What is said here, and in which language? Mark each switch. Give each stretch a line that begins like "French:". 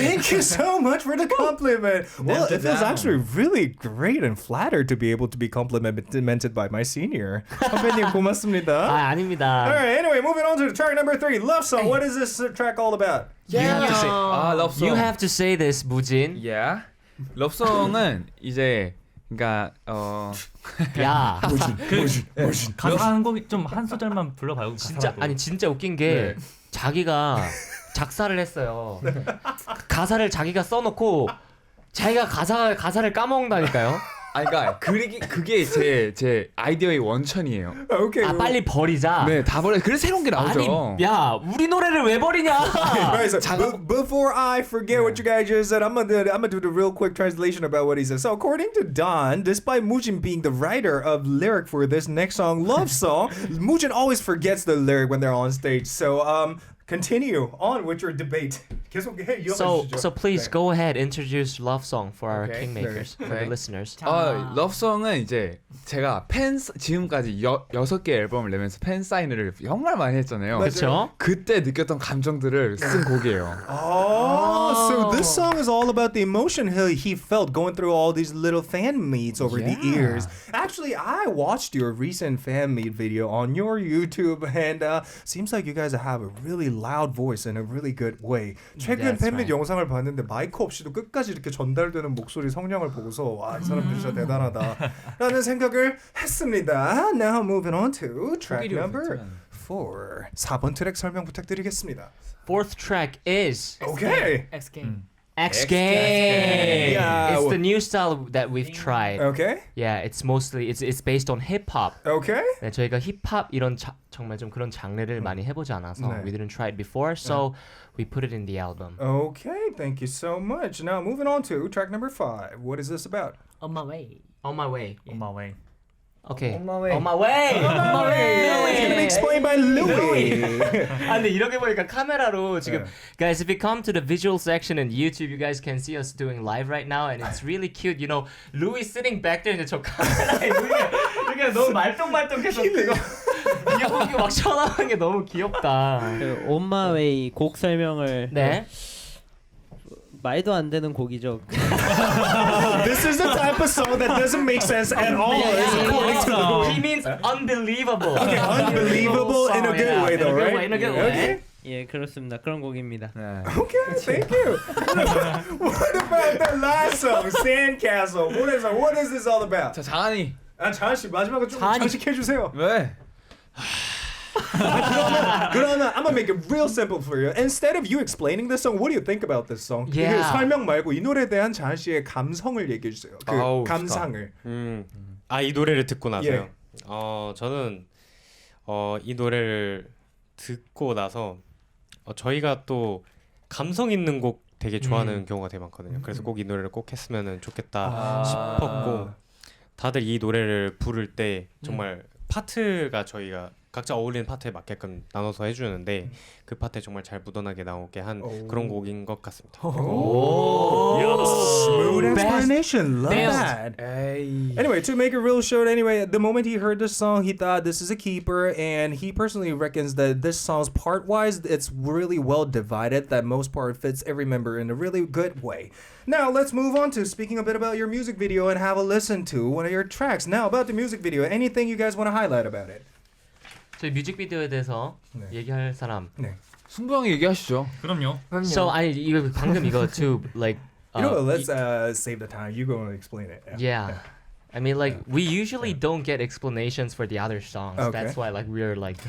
English: Thank you so much for the compliment. Well, it feels actually really great and flattered to be able to be complimented by my senior.
Korean: 선배님 고맙습니다. 아닙니다.
English: All right, anyway, moving on to track number 3, Love Song. What is this track all about? You have to say.
Korean: 러브송.
English: You have to say this, 무진. Yeah.
Korean: 러브송은 이제 그러니까 야. 가사 한 소절만 불러봐요. 진짜 웃긴 게 자기가 작사를 했어요. 가사를 자기가 써놓고 자기가 가사를 까먹는다니까요. 그러니까 그게 제 아이디어의 원천이에요.
English: Okay.
Korean: 빨리 버리자. 네, 다 버려. 그래서 새로운 게 나오죠. 아니, 야, 우리 노래를 왜 버리냐?
English: Right, so before I forget what you guys just said, I'm gonna do the real quick translation about what he said. So according to Don, despite Mujin being the writer of lyric for this next song, Love Song, Mujin always forgets the lyric when they're on stage. So continue on with your debate.
Korean: 계속해.
English: So please go ahead, introduce Love Song for our Okay. Kingmakers, for the
Korean: 네.
English: listeners.
Korean: 러브송은 이제 제가 지금까지 6개 앨범을 내면서 팬 사인회를 정말 많이 했잖아요. 그렇죠? 그때 느꼈던 감정들을 쓴 곡이에요.
English: Oh, so this song is all about the emotion he felt going through all these little fan meets over the years. Actually, I watched your recent fan meet video on your YouTube, and seems like you guys have a really loud voice in a really good way.
Korean: 최근
English: That's
Korean: 팬밋
English: right.
Korean: 영상을 봤는데 마이크 없이도 끝까지 이렇게 전달되는 목소리 성량을 보고서 와, 이 사람들 진짜 대단하다라는 생각을 했습니다.
English: Now moving on to track number 4.
Korean: 4번 트랙 설명 부탁드리겠습니다.
English: Fourth track is Okay. X Game. X Game. Yeah. It's the new style that we've tried. Okay. Yeah, it's mostly it's based on hip hop. Okay.
Korean: 네, 저희가 힙합 이런 정말 좀 그런 장르를 많이 해보지 않아서 네.
English: we didn't try it before, so we put it in the album. Okay, thank you so much. Now moving on to track number 5. What is this about? On my way. On my way. On my way. Okay. On my way. On my way. On my way. It's gonna be explained by Louis.
Korean: 아 근데 이렇게 보니까 카메라로 지금 네.
English: guys, if you come to the visual section in YouTube, you guys can see us doing live right now, and it's really cute. You know, Louis sitting back there,
Korean: 이제 저 카메라에 이렇게 너무 말똥말똥해서 그거 이어폰이 막 쳐나가는 게 너무 귀엽다. 그 On My Way 곡 설명을 네. 말도 안 되는 곡이죠.
English: This is the type of song that doesn't make sense at all. According to Louis. He means unbelievable. Okay, unbelievable in a good way though, right? In a good Okay. way.
Korean: 예, 그렇습니다. 그런 곡입니다.
English: Okay, thank you. What about the last song, Sandcastle? What is this all about?
Korean: 자, 장한이. 아, 자한 씨 마지막으로 좀 장식해 주세요. 왜? 그러면
English: I'm gonna make it real simple for you. Instead of you explaining this song, what do you think about this song? Yeah.
Korean: 이게 설명 말고 이 노래에 대한 자한 씨의 감성을 얘기해 주세요. 그 아우, 감상을. 이 노래를 듣고 나서요. 예. 저는 이 노래를 듣고 나서 저희가 또 감성 있는 곡 되게 좋아하는 경우가 되게 많거든요. 그래서 꼭 이 노래를 꼭 했으면 좋겠다 싶었고, 다들 이 노래를 부를 때 정말 파트가 저희가 각자 어울리는 파트에 맞게끔 나눠서 해주는데 그 파트에 정말 잘 묻어나게 나오게 한 그런 곡인 것 같습니다.
English: Smooth explanation. Love that. Anyway, to make it real short, anyway, the moment he heard this song, he thought this is a keeper, and he personally reckons that this song's part-wise, it's really well divided, that most part fits every member in a really good way. Now, let's move on to speaking a bit about your music video and have a listen to one of your tracks. Now, about the music video, anything you guys want to highlight about it?
Korean: 저희 뮤직비디오에 대해서 네. 얘기할 사람. 네. 승부 형이 얘기하시죠. 그럼요.
English: So
Korean: 아니 이거 방금 이거
English: to like. You know, let's save the time. You go and explain it. Yeah. I mean, like we usually don't get explanations for the other songs. Okay. That's why, like, we're like.